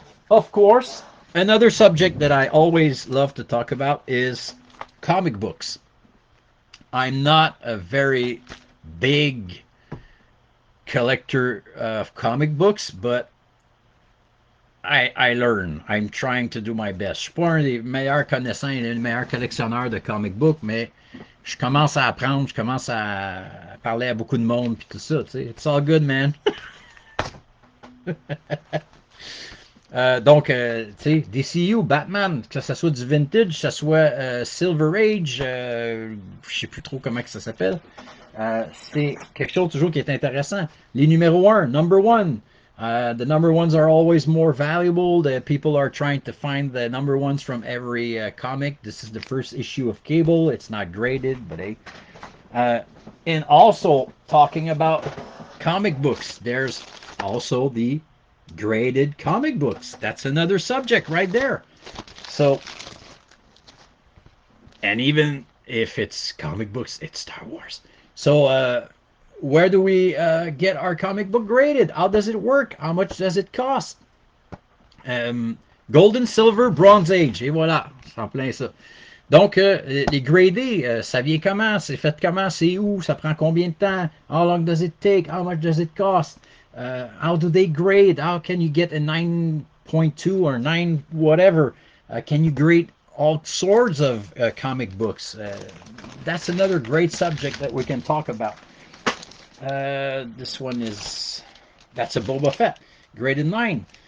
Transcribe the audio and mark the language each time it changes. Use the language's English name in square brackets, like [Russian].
[English] Of course, another subject that I always love to talk about is comic books. I'm not a very big collector of comic books, but I learn. I'm trying to do my best. [French] Je suis pas un des meilleurs connaissants et un des meilleurs collectionneurs de comic book, mais je commence à apprendre, je commence à parler à beaucoup de monde puis tout ça, tu sais. [English] It's all good, man. [French] Donc, tu sais, DCU, Batman, que ça soit du vintage, que ça soit Silver Age, je sais plus trop comment que ça s'appelle. C'est quelque chose toujours qui est intéressant. Les numéros 1, number 1. [English] The number ones are always more valuable. The people are trying to find the number ones from every comic. This is the first issue of Cable. It's not graded, but hey. And also talking about comic books, there's also the graded comic books. That's another subject right there. So, and even if it's comic books, it's Star Wars. So, where do we get our comic book graded? How does it work? How much does it cost? Golden, Silver, Bronze Age. [French] Et voilà, c'est en plein ça. Donc, les gradés, ça vient comment? C'est fait comment? C'est où? Ça prend combien de temps? [English] How long does it take? How much does it cost? How do they grade? How can you get a 9.2 or 9 whatever? Can you grade all sorts of comic books? That's another great subject that we can talk about. This one is that's a Boba Fett, graded 9.